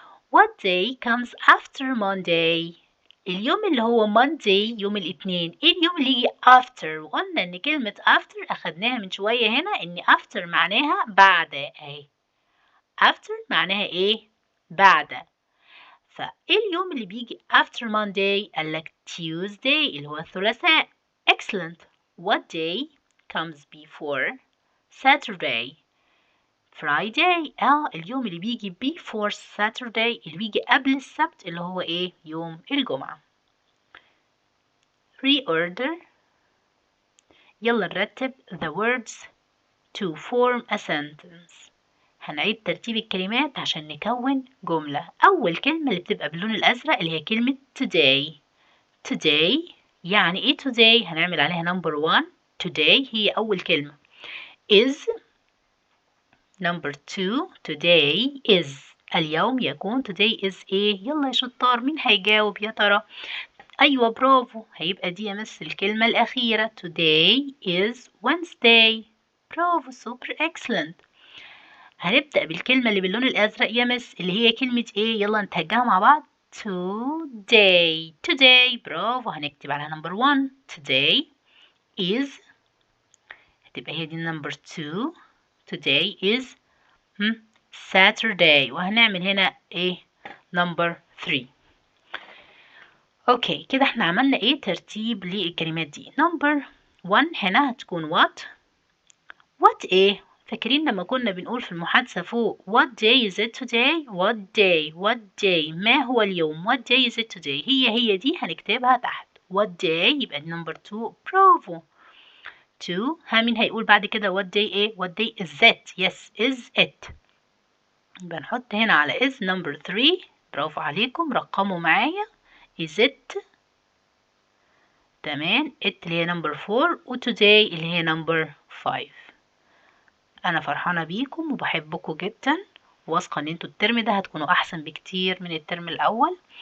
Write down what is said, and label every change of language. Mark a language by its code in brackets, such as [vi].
[en] What day comes after Monday? [ar] اليوم اللي هو Monday يوم الاثنين. ايه اليوم اللي يجي after؟ وقلنا ان كلمة after اخدناها من شوية هنا، ان after معناها بعد. اهي after معناها ايه؟ بعد. فايه اليوم اللي بيجي after Monday؟ قالك Tuesday اللي هو الثلاثاء. [en] Excellent. What day comes before Saturday? Friday. [ar] اليوم اللي بيجي before Saturday اللي بيجي قبل السبت اللي هو ايه؟ يوم الجمعة. [en] reorder. [ar] يلا نرتب [en] the words to form a sentence. [ar] هنعيد ترتيب الكلمات عشان نكون جملة. أول كلمة اللي بتبقى باللون الأزرق اللي هي كلمة today. today يعني إيه today؟ هنعمل عليها number 1. today هي أول كلمة. is number 2. today is اليوم يكون. today is إيه؟ يلا يا شطار مين هيجاوب يا ترى؟ أيوة برافو، هيبقى دي يا مس الكلمة الأخيرة. [en] today is Wednesday. Bravo super excellent. [ar] هنبدأ بالكلمة اللي باللون الأزرق يا مس اللي هي كلمة إيه؟ يلا نتهجها مع بعض. [en] today. [ar] today برافو، هنكتب على number 1. today is هتبقى هي دي number 2. [en] today is Saturday، وهنعمل هنا إيه؟ number 3. [ar] اوكي كده احنا عملنا ايه ترتيب للكلمات دي. number 1 هنا هتكون what ايه؟ فاكرين لما كنا بنقول في المحادثة فوق [en] what day is it today؟ [ar] what day ما هو اليوم؟ what day is it today؟ هي دي هنكتبها تحت what day، يبقى number 2. برافو. [en] 2 [ar] مين هيقول بعد كده [en] what day ايه؟ what day is it؟ yes is it. [ar] يبقى نحط هنا على is number 3. برافو عليكم، رقموا معايا is it. تمام. it اللي هي number 4 و today اللي هي number 5. انا فرحانة بيكم وبحبكم جدا، واثقة ان انتوا الترم ده هتكونوا احسن بكتير من الترم الاول.